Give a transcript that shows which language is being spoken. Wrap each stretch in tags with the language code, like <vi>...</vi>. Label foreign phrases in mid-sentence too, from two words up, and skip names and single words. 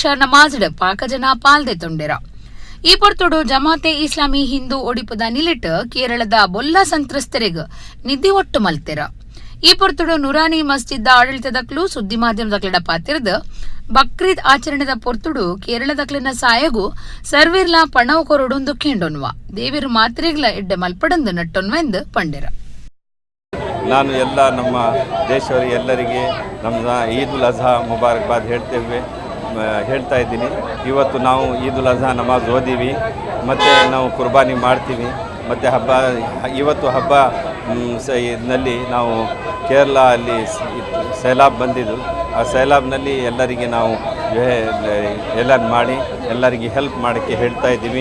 <tcy>ನಮಾಜ್ ಪಾಕಜನ ಪಾಲ್ದೆ ತೊಂಡೆರ ಈ ಪೊರ್ತುಡು ಜಮಾತೆ ಇಸ್ಲಾಮಿ ಹಿಂದೂ ಒಡಿಪುದ ನಿಲೆಟ್ ಕೇರಳದ ಬೊಲ್ಲ ಸಂತ್ರಸ್ತರಿಗ ನಿಧಿ ಒಟ್ಟು ಮಲ್ತೆರ ಈ ಪೊರ್ತುಡು ನೂರಾನಿ ಮಸ್ಜಿದ್ ಆಡಳಿತದಕ್ಲು ಸುದ್ದಿ ಮಾಧ್ಯಮದಕ್ಲಿಡ ಪಾತಿರದ ಬಕ್ರೀದ್ ಆಚರಣೆದ ಪೊರ್ತುಡು ಕೇರಳದಕ್ಲಿನ ಸಾಯಗು ಸರ್ವೇರ್ಲ ಪಣವು ಕೊರಡೊಂದು ಕೇಂಡೊನ್ವ ದೇವಿರು ಮಾತ್ರೆಗ್ಲ ಎಡ್ಡೆ ಮಲ್ಪಡಂದು ನಟ್ಟೊನ್ವ ಎಂದು ಪಂಡೆರ.</tcy> <kn>ನಾನು ಎಲ್ಲ ನಮ್ಮ ದೇಶವರಿಗೆ ಎಲ್ಲರಿಗೆ ನಮ್ಮ ಈದ್ ಉಲ್ ಅಜಾ ಮುಬಾರಕ್ಬಾದ್ ಹೇಳ್ತಾ ಇದ್ದೀನಿ. ಇವತ್ತು ನಾವು ಈದ್ ಉಲ್ ಅಜಾ ನಮಾಜ್ ಓದಿವಿ ಮತ್ತು ನಾವು ಕುರ್ಬಾನಿ ಮಾಡ್ತೀವಿ ಮತ್ತು ಇವತ್ತು ಹಬ್ಬ ನಲ್ಲಿ ನಾವು ಕೇರಳ ಅಲ್ಲಿ ಸೈಲಾಬ್ ಬಂದಿದ್ದು ಆ ಸೈಲಾಬ್ನಲ್ಲಿ ಎಲ್ಲರಿಗೆ ನಾವು ಎಲ್ಲ ಮಾಡಿ ಎಲ್ಲರಿಗೆ ಹೆಲ್ಪ್ ಮಾಡೋಕ್ಕೆ ಹೇಳ್ತಾ ಇದ್ದೀವಿ.</kn>